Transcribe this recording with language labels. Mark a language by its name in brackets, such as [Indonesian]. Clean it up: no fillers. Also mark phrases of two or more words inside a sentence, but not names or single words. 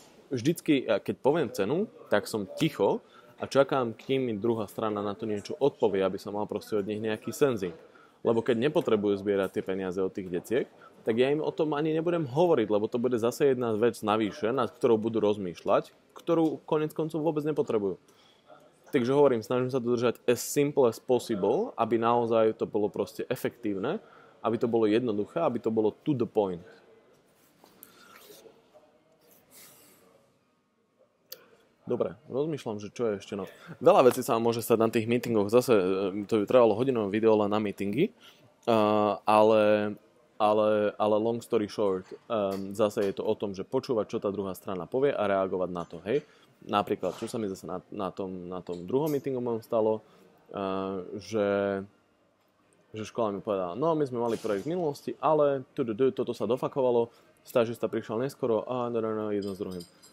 [Slovak] Vždycky, keď poviem cenu, tak som ticho a čakám, kým mi druhá strana na to niečo odpovie, aby som mal proste od nich nejaký senzing. Lebo keď nepotrebujú zbierať tie peniaze od tých deciek, tak ja im o tom ani nebudem hovoriť, lebo to bude zase jedna vec navyše, nad ktorou budú rozmýšľať, ktorú [Czech] konec koncov [Slovak] vôbec nepotrebujú. Takže hovorím, snažím sa to držať [English] as simple as possible, [Slovak] aby naozaj to bolo proste efektívne, aby to bolo jednoduché, aby to bolo [English] to the point. [Slovak] Dobre, rozmýšľam, že čo je ešte Veľa vecí sa môže stať na tých meetingoch. Zase to by trvalo hodinové video len na meetingy, ale [English] long story short, [Slovak] zase je to o tom, že počúvať, čo tá druhá strana povie a reagovať na to. Hej? Napríklad, čo sa mi zase na tom druhom meetingu mojom stalo, že škola mi povedala, no my sme mali projekt v minulosti, ale toto sa dofakovalo, stážista prišiel neskoro a jedno s druhým.